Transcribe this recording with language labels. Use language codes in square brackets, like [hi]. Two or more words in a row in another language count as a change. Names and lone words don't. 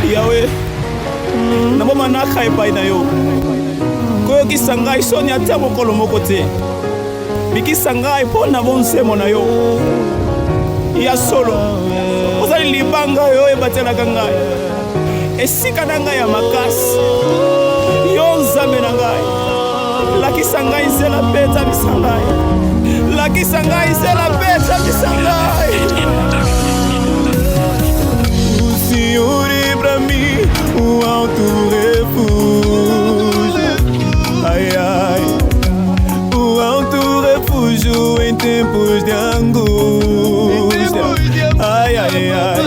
[ln] Yawe naboma naka epai na yo koyokisa ngai soni ata mokolo moko te bikisa ngai mpo na bonsemo na yo ya solo ozali libanga oyo ebatelaka ngai esika na ngai ya makasi yo nzambe na ngai lakisa ngai nzela mpe tabisa ngai lakisa ngai nzela mpe tabisa ngai. [pt] O Senhor é pra mim alto refúgio, ai ai, alto refúgio em tempos de angústia, ai ai ai.